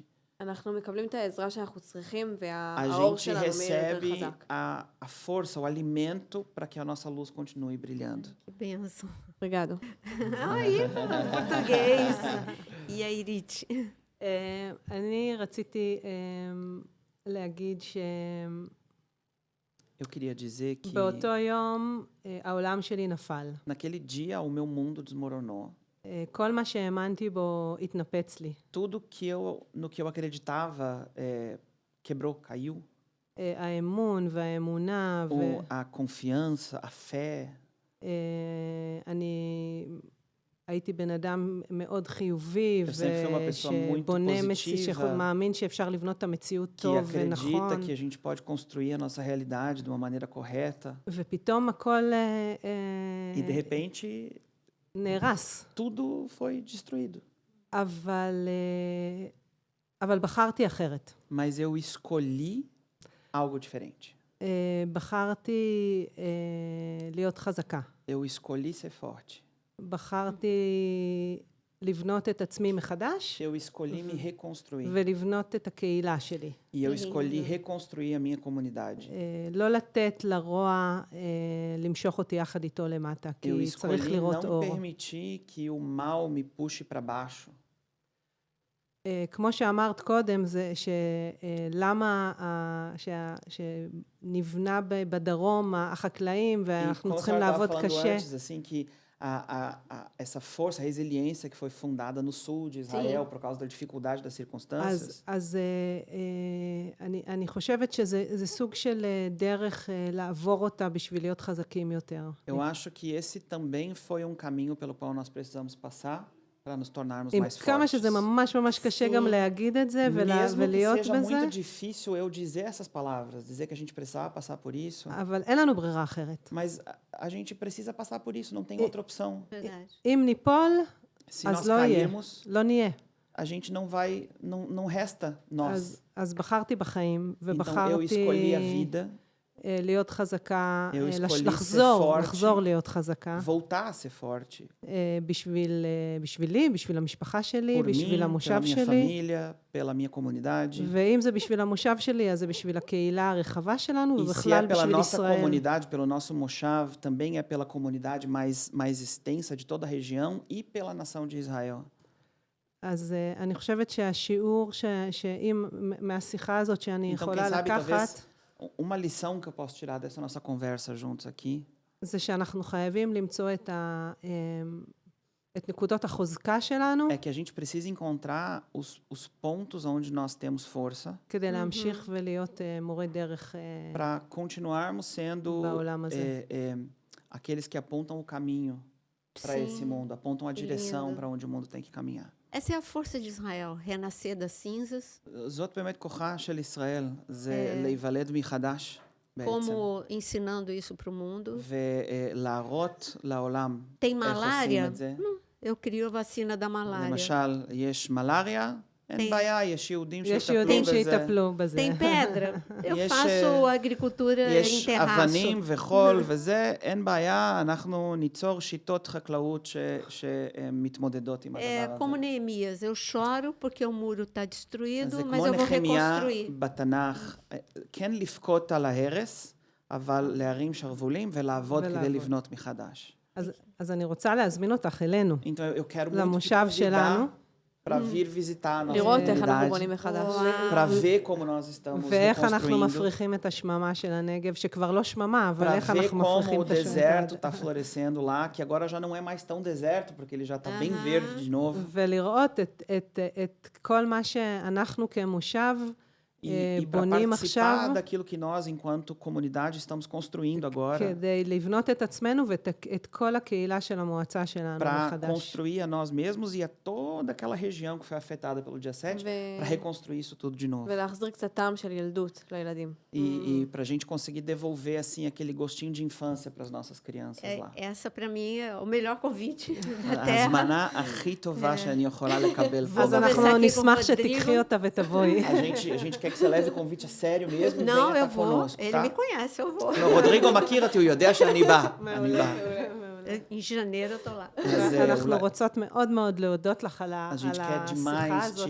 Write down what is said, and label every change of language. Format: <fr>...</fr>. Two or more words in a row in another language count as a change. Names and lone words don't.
<he>אנחנו מקבלים את העזרה שאנחנו צריכים,</he> <pt>a</pt> <he>והאור</he> <pt>gente</pt> <he>שלנו מאיר יותר</he> <pt>recebe</pt> <he>חזק.</he> <pt>a força, o alimento para que a nossa luz continue brilhando. Que bênção. רגעדו. Aí, português. E a Irit?</pt> <he>אני רציתי להגיד</he> <pt>Eu queria dizer que</pt> <he>שבאותו יום העולם שלי נפל.</he> <pt>naquele dia o meu mundo desmoronou.</pt> <he>כל מה שהאמנתי בו התנפץ לי.</he> <pt>Tudo no que eu acreditava quebrou, caiu.</pt> <he>האמון והאמונה,</he> <pt>A confiança, a fé.</pt> <he>אני הייתי בן אדם מאוד חיובי,</he> <pt>Eu sempre fui uma pessoa muito</pt> <he>שבונה,</he> <pt>positiva,</pt> <he>שמאמין שאפשר לבנות את המציאות</he> <pt>que</pt> <he>טוב</he> <pt>acredita</pt> <he>ונכון,</he> <pt>que a gente pode construir a nossa realidade de uma maneira correta.</pt> <he>ופתאום הכל</he> <pt>E de repente</pt> <he>נהרס.</he> <pt>tudo foi destruído.</pt> <he>אבל בחרתי אחרת.</he> <pt>Mas eu escolhi algo diferente.</pt> <he>בחרתי להיות חזקה.</he> <pt>Eu escolhi ser forte.</pt> <he>בחרתי לבנות את עצמי מחדש,</he> <pt>Eu escolhi me reconstruir.</pt> <he>ולבנות את הקהילה שלי.</he> <pt>E eu escolhi reconstruir a minha comunidade.</pt> <he>לא לתת לרוע למשוך אותי יחד איתו למטה,</he> <pt>Eu</pt> <he>כי צריך</he> <pt>escolhi</pt> <he>לראות</he> <pt>não</pt> <he>אור.</he> <pt>permitir que o mal me puxe para baixo.</pt> <he>כמו שאמרת קודם, זה שלמה שנבנה בדרום החקלאים,</he> <pt>E</pt> <he>ואנחנו</he> <pt>como a</pt> <he>צריכים</he> <pt>senhora estava</pt> <he>לעבוד</he> <pt>falando</pt> <he>קשה.</he> <pt>antes, assim, que essa força, a resiliência que foi fundada no sul de Israel por causa da dificuldade das circunstâncias,</pt> <he>אז אני חושבת שזה סוג של דרך לעבור אותה בשביל להיות חזקים יותר.</he> <pt>eu acho que esse também foi um caminho pelo qual nós precisamos passar para nos tornarmos</pt> <he>עם</he> <pt>mais</pt> <he>כמה</he> <pt>fortes.</pt> <he>שזה ממש ממש קשה גם להגיד את זה</he> <pt>Mesmo que</pt> <he>ולהיות</he> <pt>seja</pt> <he>בזה,</he> <pt>muito difícil eu dizer essas palavras, dizer que a gente precisava passar por isso,</pt> <he>אבל אין לנו ברירה אחרת.</he> <pt>mas a gente precisa passar por isso, não tem outra opção. Verdade.</pt> <he>אם ניפול,</he> <pt>Se</pt> <he>אז</he> <pt>nós</pt> <he>לא יהיה,</he> <pt>cairmos,</pt> <he>לא נהיה.</he> <pt>a gente não vai, não resta nós.</pt> <he>אז בחרתי בחיים,</he> <pt>Então eu</pt> <he>ובחרתי</he> <pt>escolhi a vida,</pt> <he>להיות חזקה,</he> <pt>Eu escolhi ser</pt> <he>לחזור</he> <pt>forte,</pt> <he>להיות חזקה,</he> <pt>voltar a ser forte.</pt> <he>בשבילי, בשביל המשפחה שלי,</he> <pt>Por</pt> <he>בשביל</he> <pt>mim,</pt> <he>המושב</he> <pt>pela minha</pt> <he>שלי,</he> <pt>família, pela minha comunidade.</pt> <he>ואם זה בשביל המושב שלי, אז זה בשביל הקהילה הרחבה שלנו,</he> <pt>E se é</pt> <he>ובכלל</he> <pt>pela</pt> <he>בשביל</he> <pt>nossa</pt> <he>ישראל.</he> <pt>comunidade, pelo nosso moshav, também é pela comunidade mais extensa de toda a região e pela nação de Israel.</pt> <he>אז אני חושבת שהשיעור שאם מהשיחה הזאת שאני</he> <pt>Então, quem</pt> <he>יכולה</he> <pt>sabe,</pt> <he>לקחת,</he> <pt>talvez, uma lição que eu posso tirar dessa nossa conversa juntos aqui,</pt> <he>זה שאנחנו חייבים למצוא את נקודות החוזקה שלנו,</he> <pt>é que a gente precisa encontrar os pontos onde nós temos força</pt> <he>כדי להמשיך ולהיות מורה דרך</he> <pt>para continuarmos sendo</pt> <he>בעולם הזה.</he> <pt>aqueles que apontam o caminho para esse Sim, mundo, apontam a direção lindo. para onde o mundo tem que caminhar. Essa é a força de Israel, renascer das cinzas,</pt> <he>זאת באמת כוחה של ישראל, זה להיוולד מחדש בעצם,</he> <pt>como ensinando isso para o mundo.</pt> <he>ולהראות לעולם</he> <pt>Tem</pt> <he>איך עושים</he> <pt>malária?</pt> <he>את זה.</he> <pt>Eu crio a vacina da malária.</pt> <he>למשל, יש מלריה, אין בעיה, יש יהודים יש שיטפלו יהודים בזה. שיטפלו בזה.</he> <pt>Tem pedra? Eu Yes, faço agricultura em</pt> <he>יש</he> <pt>terraço.</pt> <he>אבנים וחול וזה, אין בעיה, אנחנו ניצור שיטות חקלאות שמתמודדות עם</he> <pt>É</pt> <he>הדבר</he> <pt>como</pt> <he>הזה.</he> <pt>Neemias, eu choro porque o muro está</pt> <he>אז</he> <pt>destruído,</pt> <he>זה</he> <pt>mas</pt> <he>כמו</he> <pt>eu vou</pt> <he>נחמיה</he> <pt>reconstruir.</pt> <he>בתנ"ך, כן לבכות על ההרס, אבל להרים שרוולים ולעבוד כדי ולעבוד. לבנות מחדש. אז אני רוצה להזמין אותך אלינו,</he> <pt>Então eu quero muito te</pt> <he>למושב שלנו,</he> <pt>para vir visitar a nossa</pt> <he>לראות איך אנחנו</he> <pt>comunidade,</pt> <he>בונים מחדש.</he> <pt>para ver como nós estamos</pt> <he>ואיך אנחנו</he> <pt>reconstruindo,</pt> <he>מפריחים את השממה של הנגב, שכבר לא שממה, אבל</he> <pt>para</pt> <he>איך</he> <pt>ver</pt> <he>אנחנו</he> <pt>como</pt> <he>מפריחים</he> <pt>o</pt> <he>את</he> <pt>deserto</pt> <he>השממה.</he> <pt>está florescendo lá, que agora já não é mais tão deserto, porque ele já está bem verde de novo.</pt> <he>ולראות את כל מה שאנחנו כמושב</he> <pt>E para</pt> <he>בונים עכשיו,</he> <pt>participar daquilo que nós, enquanto comunidade, estamos construindo agora,</pt> <he>כדי לבנות את עצמנו ואת כל הקהילה של המועצה שלנו</he> <pt>para</pt> <he>מחדש.</he> <pt>construir a nós mesmos e a toda aquela região que foi afetada pelo dia 7, para reconstruir isso tudo de novo.</pt> <he>ולהחזיר קצת טעם של ילדות לילדים.</he> <pt>E para a gente conseguir devolver assim aquele gostinho de infância para as nossas crianças lá. Essa, para mim, é o melhor convite da</pt> <he>ההזמנה</he> <pt>Terra.</pt> <he>הכי טובה שאני יכולה לקבל פה. אז</he> <pt>conversar</pt> <he>אנחנו</he> <pt>aqui com</pt> <he>נשמח</he> <pt>o</pt> <he>שתיקחי</he> <pt>Rodrigo.</pt> <he>אותה ותבואי.</he> <pt>A gente quer quer que você leve o convite a sério mesmo e não, venha eu estar vou. conosco, Ele tá? me conhece, eu vou. No,</pt> <he>רודריגו מכיר אותי, הוא יודע שאני בא. אני בא.</he> <pt>Em janeiro eu tô lá.</pt> <he>אז אנחנו אולי... רוצות מאוד מאוד להודות לך על</he> <pt>A</pt> <he>על</he> <pt>gente quer</pt> <he>השיחה</he> <pt>demais</pt> <he>הזאת</he>